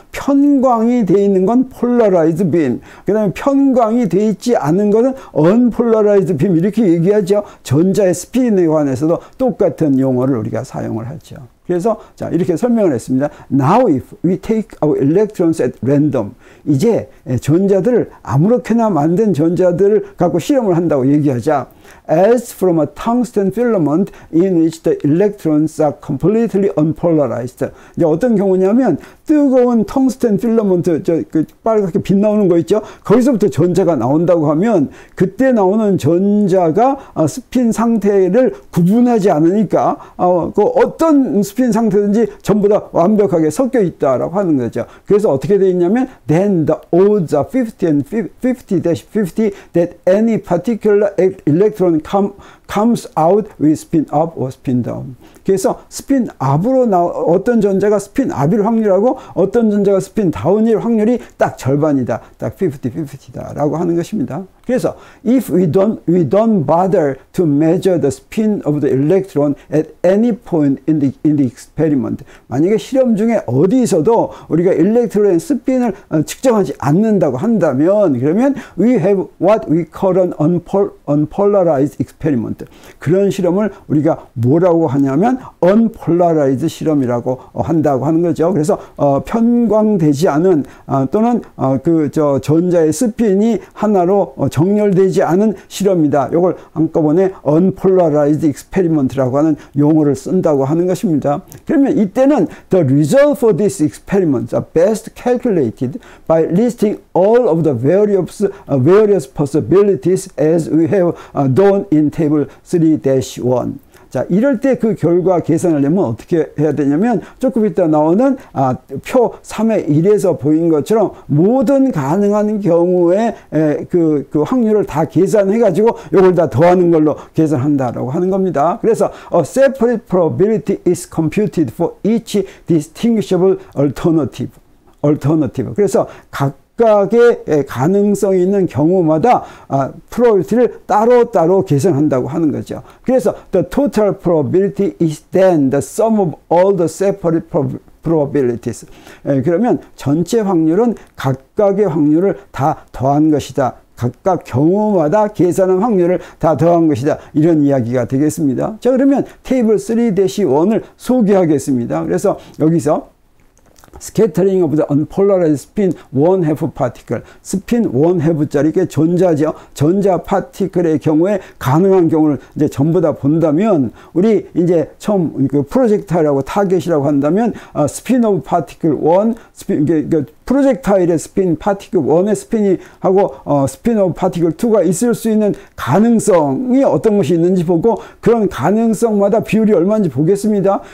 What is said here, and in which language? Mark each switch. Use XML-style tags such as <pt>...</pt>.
<ko>편광이 되어 있는 건 polarized 빔, 그 다음에 편광이 되어 있지 않은 것은 unpolarized 빔 이렇게 얘기하죠. 전자의 스핀에 관해서도 똑같은 용어를 우리가 사용을 하죠. 그래서 자 이렇게 설명을 했습니다.</ko> <en>Now if we take our electrons at random,</en> <ko>이제 전자들을 아무렇게나 만든 전자들을 갖고 실험을 한다고 얘기하자.</ko> <en>As from a tungsten filament in which the electrons are completely unpolarized.</en> <ko>이제 어떤 경우냐면 뜨거운 텅스텐 필러먼트 그 빨갛게 빛 나오는 거 있죠. 거기서부터 전자가 나온다고 하면 그때 나오는 전자가 스핀 상태를 구분하지 않으니까 그 어떤 스핀 상태든지 전부 다 완벽하게 섞여 있다라고 하는 거죠. 그래서 어떻게 되어 있냐면</ko> <en>then the odds are 50 and 50-50 that any particular electron comes out with spin up or spin down.</en> <ko>그래서 스핀 up으로 어떤 전자가 스핀 up일 확률하고 어떤 전자가 스핀 다운일 확률이 딱 절반이다. 딱 50-50다 라고 하는 것입니다. 그래서</ko> <en>if we don't bother to measure the spin of the electron at any point in the experiment.</en> <ko>만약에 실험 중에 어디서도 우리가 일렉트론의 스핀을 측정하지 않는다고 한다면 그러면</ko> <en>we have what we call an unpolarized experiment. experiment.</en> <ko>그런 실험을 우리가 뭐라고 하냐면 unpolarized 실험이라고 한다고 하는 거죠. 그래서 편광되지 않은 또는 전자의 스핀이 하나로 정렬되지 않은 실험이다. 이걸 한꺼번에 unpolarized experiment라고 하는 용어를 쓴다고 하는 것입니다. 그러면 이때는</ko> <en>the result for this experiment are best calculated by listing all of the various possibilities as we have done in table 3-1.</en> <ko>자, 이럴 때 그 결과 계산하려면 어떻게 해야 되냐면 조금 이따 나오는 표 3의 1에서 보인 것처럼 모든 가능한 경우에 그 확률을 다 계산해 가지고 이걸 다 더하는 걸로 계산한다라고 하는 겁니다. 그래서</ko> <en>a separate probability is computed for each distinguishable alternative.</en> <ko>그래서 각각의 가능성이 있는 경우마다 probability를 따로따로 계산한다고 하는 거죠. 그래서</ko> <en>the total probability is then the sum of all the separate probabilities.</en> <ko>그러면 전체 확률은 각각의 확률을 다 더한 것이다. 각각 경우마다 계산한 확률을 다 더한 것이다. 이런 이야기가 되겠습니다. 자, 그러면 테이블 3-1을 소개하겠습니다. 그래서 여기서</ko> <en>scattering of the unpolarized spin 1/2 particle.</en> <ko>스핀 1/2짜리 게 전자죠. 전자 파티클의 경우에 가능한 경우를 이제 전부 다 본다면 우리 이제 처음 그 프로젝타일하고 타겟이라고 한다면 스핀 오브 파티클 1 스핀 프로젝타일의 스핀 파티클 1의 스핀이 하고 스핀 오브 파티클 2가 있을 수 있는 가능성이 어떤 것이 있는지 보고 그런 가능성마다 비율이 얼마인지 보겠습니다.</ko>